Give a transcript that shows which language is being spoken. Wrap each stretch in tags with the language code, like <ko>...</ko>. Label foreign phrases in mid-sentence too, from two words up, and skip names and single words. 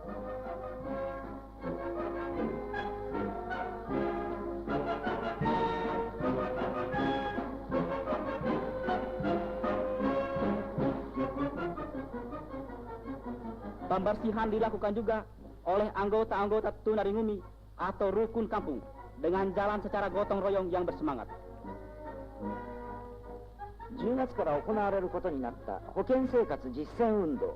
<id>Pembersihan dilakukan juga oleh anggota-anggota tunarungu atau rukun kampung dengan jalan secara gotong royong yang bersemangat.</id> <ja>10 月から行われることになった保健生活実践運動。</ja>